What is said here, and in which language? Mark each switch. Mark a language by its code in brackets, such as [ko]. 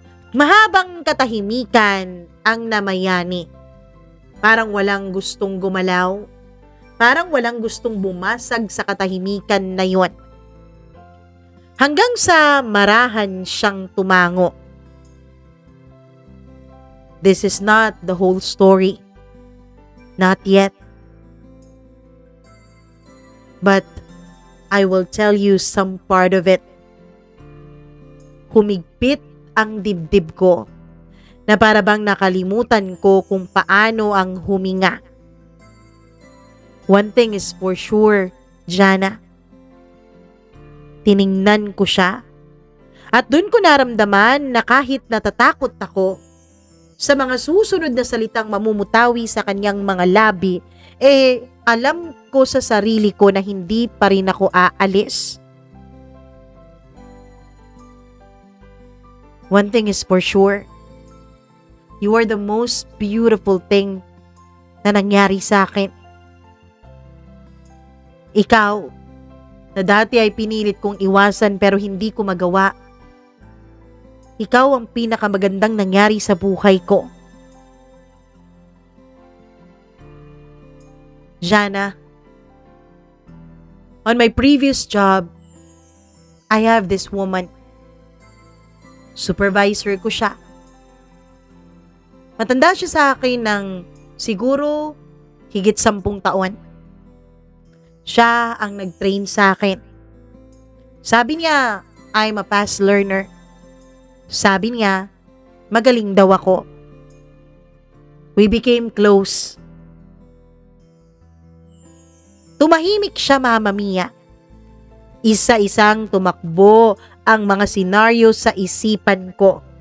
[tl] Mahabang katahimikan ang namayani. Parang walang gustong gumalaw. Parang walang gustong bumasag sa katahimikan na yon. Hanggang sa marahan siyang tumango. [en] This is not the whole story. Not yet. But I will tell you some part of it. [tl] Humigpit ang dibdib ko na para bang nakalimutan ko kung paano ang huminga. [en] One thing is for sure, Jana. [tl] Tiningnan ko siya at dun ko naramdaman na kahit natatakot ako sa mga susunod na salitang mamumutawi sa kanyang mga labi, alam ko sa sarili ko na hindi pa rin ako aalis. [en] One thing is for sure, you are the most beautiful thing [tl] na nangyari sa akin. Ikaw, na dati ay pinilit kong iwasan pero hindi ko magawa. Ikaw ang pinakamagandang nangyari sa buhay ko. [en] Jana, on my previous job, I have this woman. [tl] Supervisor ko siya. Matanda siya sa akin ng siguro higit 10 taon. Siya ang nag-train sa akin. Sabi niya, [en] I'm a fast learner. [tl] Sabi niya, magaling daw ako. [en] We became close. [tl] Tumahimik siya, Mama Mia. Isa-isang tumakbo ang mga senaryo sa isipan ko.